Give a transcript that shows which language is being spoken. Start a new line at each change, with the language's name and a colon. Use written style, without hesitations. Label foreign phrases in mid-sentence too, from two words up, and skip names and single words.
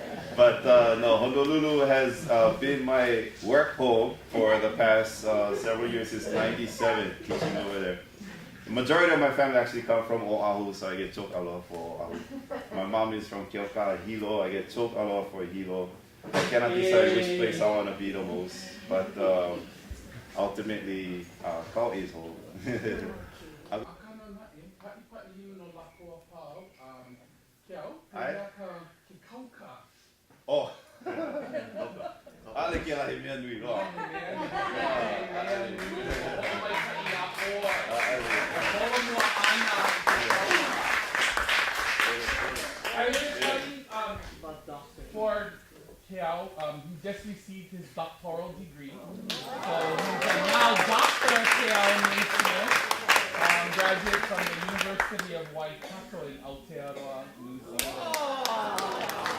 English: But no, Honolulu has been my work home for the past several years, since '97, teaching over there. The majority of my family actually come from Oahu, so I get chok aloha for Oahu. My mom is from Keoka, Hilo. I get chok aloha for Hilo. I cannot decide which place I want to be the most, but ultimately, Kau is home.
Hawaiian: Oh, ale ke lahi mea nui loa.
English: I was studying for Tiao. He just received his doctoral degree. So he's now Dr. Tiao Naismith, graduate from the University of Waikato in Aotearoa, New Zealand.